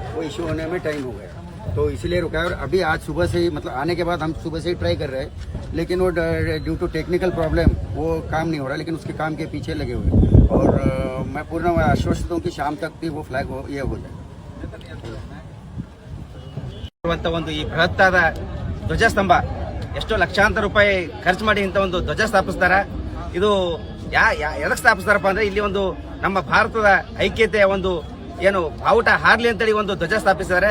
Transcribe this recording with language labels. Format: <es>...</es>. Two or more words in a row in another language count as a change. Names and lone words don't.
<hi>इश्यू होने में टाइम हो गया, तो इसलिए रुका है। और अभी आज सुबह से ही मतलब आने के बाद हम सुबह से ही ट्राई कर रहे हैं, लेकिन वो</hi> <en>due to technical problem</en> <hi>वो काम नहीं हो रहा, लेकिन उसके काम के पीछे लगे हुए हैं। और मैं पूर्ण आश्वस्त हूँ कि शाम तक भी वो फ्लैग ये हो जाए।</hi> <kn>ಒಂದು ಈ ಬೃಹತ್ತಾದ ಧ್ವಜಸ್ತಂಭ ಎಷ್ಟೋ ಲಕ್ಷಾಂತರ ರೂಪಾಯಿ ಖರ್ಚು ಮಾಡಿ ಇಂಥ ಒಂದು ಧ್ವಜ ಸ್ಥಾಪಿಸ್ತಾರ. ಇದು ಎದಕ್ಕೆ ಸ್ಥಾಪಿಸ್ತಾರಪ್ಪ ಅಂದ್ರೆ ಇಲ್ಲಿ ಒಂದು ನಮ್ಮ ಭಾರತದ ಐಕ್ಯತೆಯ ಒಂದು ಏನು ಬಾವುಟ ಹಾರ್ಲಿ ಅಂತೇಳಿ ಒಂದು ಧ್ವಜ ಸ್ಥಾಪಿಸಿದ್ದಾರೆ.</kn>